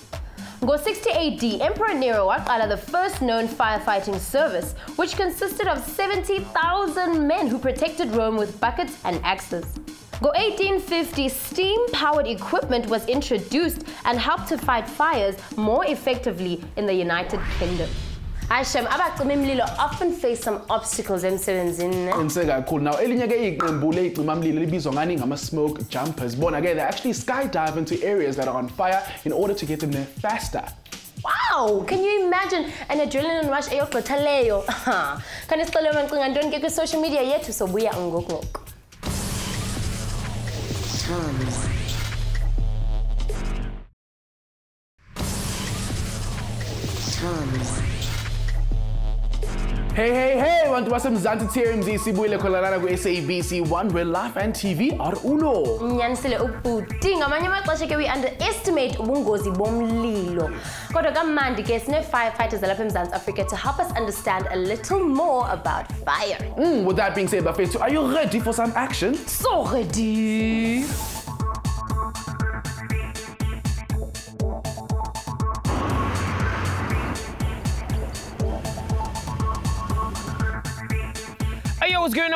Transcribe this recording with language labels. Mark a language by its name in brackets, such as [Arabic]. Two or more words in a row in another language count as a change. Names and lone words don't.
[English] Go 60 AD, Emperor Nero waqala the first known firefighting service, which consisted of 70,000 men who protected Rome with buckets and axes. Go 1850, steam-powered equipment was introduced and helped to fight fires more effectively in the United Kingdom. [Xhosa] Aishem, abacimimlilo [English] often face some obstacles emsebenzini. Cool. Now, [Xhosa] elinye ke iqembu le'cimamlilo libizwa ngani ngama- [English] smoke jumpers. [Xhosa] Bona ke [English] they actually skydive into areas that are on fire in order to get them there faster. Wow! Can you imagine an adrenaline rush [Xhosa] eyogqitha leyo? Khani sicela mancinga ntoni ke kwi- [English] social media [Xhosa] yethu sobuya ngoku. TOMz. Hey, bantu baseMzansi TOMz sibuyele khona lana ku-SABC 1 [English] where life and TV are uno. [Xhosa] Nyanisile ubhuti ngamanye amaxesha ke [English] we underestimate [Xhosa] ubungozi bomlilo. Kodwa kamandi ke sine firefighters lapha eMzantsi Africa [English] to help us understand a little more about fire. With that being said, Bafethu, are you ready for some action? So ready. Hey yo, what's going on?